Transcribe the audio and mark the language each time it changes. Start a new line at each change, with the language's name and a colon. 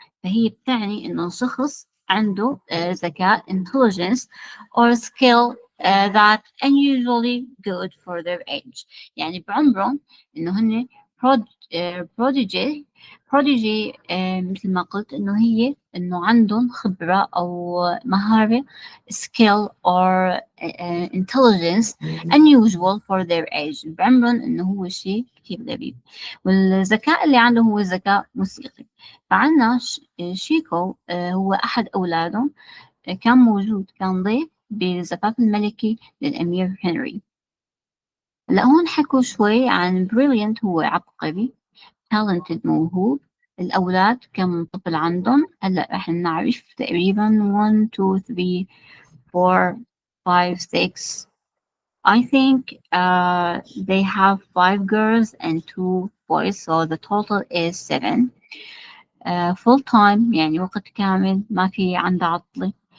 Arabic: فهي بتعني إنه شخص عنده ذكاء
English: intelligence or skill that unusually good for their age.
Arabic: يعني بعمرهم إنه هن
English: prodigy.
Arabic: prodigy مثل ما قلت إنه عندهم خبرة أو مهارة
English: skill or intelligence unusual for their age.
Arabic: بعمرهم إنه هو شيء كثير غريب. والذكاء اللي عنده هو ذكاء موسيقي. فعنا شيكو هو أحد أولادهم، كان موجود، كان ضيف بالزفاف الملكي للأمير هنري. هلا هون حكوا شوي عن brilliant، هو عبقري، talented موهوب. الأولاد كم طفل عندهم؟ هلا رح نعرف تقريبا 1 2 3 4 5 6.
English: I think they have 5 girls and 2 boys, so the total is 7.
Arabic: Full time يعني وقت كامل، ما في عنده عطلة.